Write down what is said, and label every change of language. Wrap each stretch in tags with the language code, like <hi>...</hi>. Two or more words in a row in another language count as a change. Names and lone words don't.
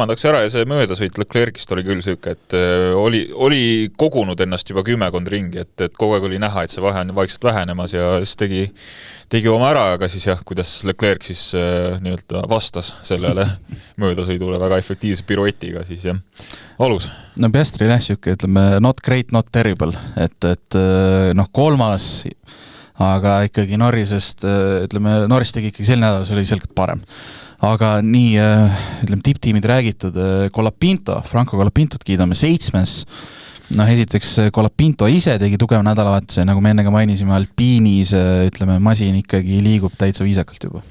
<et>ära ja see möödasõit Leclercist oli küll sööke, et oli kogunud ennast juba 10 ringi, et kogu aeg oli näha, et see vahe on vaikselt vähenemas ja siis tegi oma ära, aga siis jah, kuidas Leclerc siis nii-öelda vastas sellele möödasõidule väga efektiivse piruetiga, siis jah, valus. Piastri sööke, ütleme,</et> <en>not great, not terrible,</en> <et>et 3. aga ikkagi Norrisest, ütleme, Norris tegi ikkagi sel nädal, see oli selgelt parem. Aga nii, ütleme, tipptiimid räägitud, Franco Colapintot kiidame 7. Esiteks Colapinto ise tegi tugev nädalavahetuse, nagu me ennega mainisime, Alpinis, ütleme, masin ikkagi liigub täitsa viisakalt juba.</et>